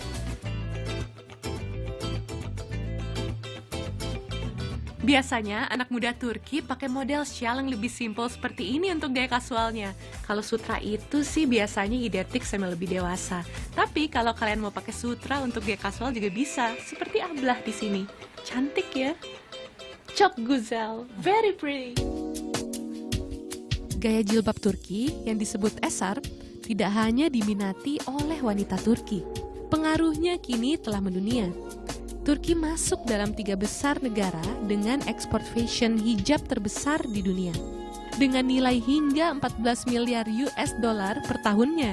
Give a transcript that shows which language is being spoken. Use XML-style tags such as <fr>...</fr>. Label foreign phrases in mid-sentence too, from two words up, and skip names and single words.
<id>Biasanya anak muda Turki pakai model shawl yang lebih simpel seperti ini untuk gaya kasualnya. Kalau sutra itu sih biasanya identik sama lebih dewasa. Tapi kalau kalian mau pakai sutra untuk gaya kasual juga bisa, seperti Ablah di sini. Cantik ya?</id> <tr>Çok güzel,</tr> <en>very pretty.</en> <id>Gaya jilbab Turki yang disebut esarp tidak hanya diminati oleh wanita Turki. Pengaruhnya kini telah mendunia. Turki masuk dalam 3 besar negara dengan ekspor fashion hijab terbesar di dunia, dengan nilai hingga 14 miliar</id> <en>US dollar</en> <id>per tahunnya.</id>